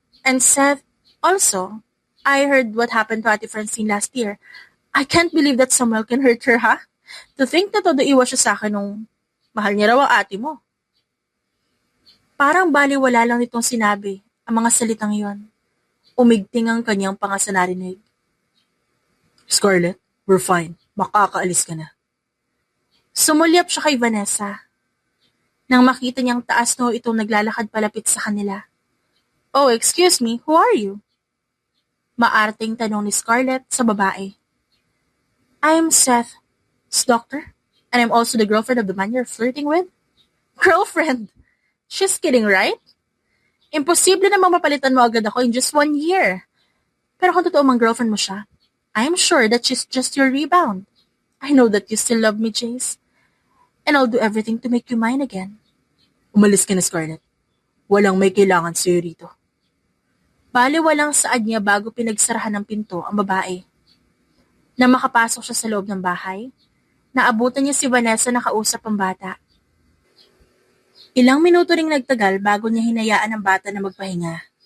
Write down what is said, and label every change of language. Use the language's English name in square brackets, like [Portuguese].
[English] And Seth, also, I heard what happened to Ate Francine last year. I can't believe that Samuel can hurt her, ha? To think [Filipino] na todo iwas siya sa akin nung mahal niya raw ang ate mo. Parang baliwala lang nitong sinabi ang mga salitang yon. Umigting ang kanyang panga sa narinig. Scarlett, [English] we're fine. [Filipino] Makakaalis ka na. Sumulyap siya kay Vanessa. Nang makita niyang taas no itong naglalakad palapit sa kanila. [English] Oh, excuse me, who are you? [Filipino] Maarting tanong ni Scarlett sa babae. [English] I'm Seth's doctor, and I'm also the girlfriend of the man you're flirting with. Girlfriend? She's kidding, right? [Filipino] Imposible namang mapalitan mo agad ako [English] in just 1 year. [Filipino] Pero kung totoo mang girlfriend mo siya, [English] I'm sure that she's just your rebound. I know that you still love me, Jace. And I'll do everything to make you mine again. [Filipino] Umalis ka na, Scarlett. Walang may kailangan sa'yo rito. Baliwalang saad niya bago pinagsarahan ng pinto ang babae. Nang makapasok siya sa loob ng bahay, naabutan niya si Vanessa na kausap ang bata. Ilang minuto ring nagtagal bago niya hinayaan ang bata na magpahinga.